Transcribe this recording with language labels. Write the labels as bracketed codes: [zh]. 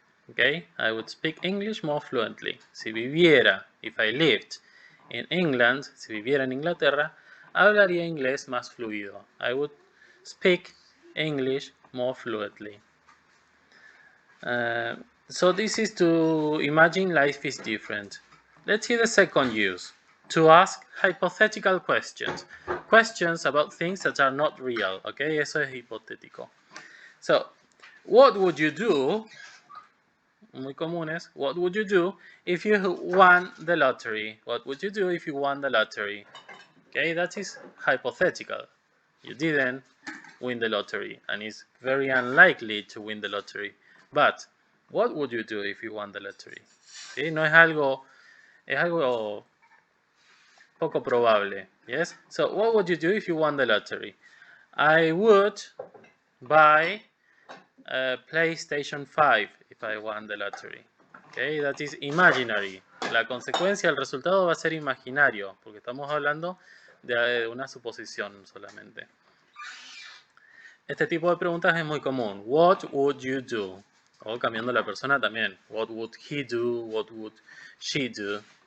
[en] Okay, I would speak English more fluently. [es] Si viviera, [en] if I lived in England, [es] si viviera en Inglaterra, hablaría inglés más fluido. [en] I would speak English more fluently. So this is to imagine life is different. Let's see the second use. To ask hypothetical questions. Questions about things that are not real. Okay, [es] eso es hipotético. [en] So, what would you do? [es] Muy comunes. [en] What would you do if you won the lottery? What would you do if you won the lottery? Okay, that is hypothetical. You didn't win the lottery, and it's very unlikely to win the lottery. But what would you do if you won the lottery? [es] ¿Sí? No es algo poco probable. [en] Yes. So what would you do if you won the lottery? I would buy a PlayStation 5 if I won the lottery. Okay, that is imaginary. [es] La consecuencia, el resultado va a ser imaginario, porque estamos hablando de una suposición solamente. Este tipo de preguntas es muy común. [en] What would you do? [es] O cambiando la persona también. [en] What would he do? What would she do?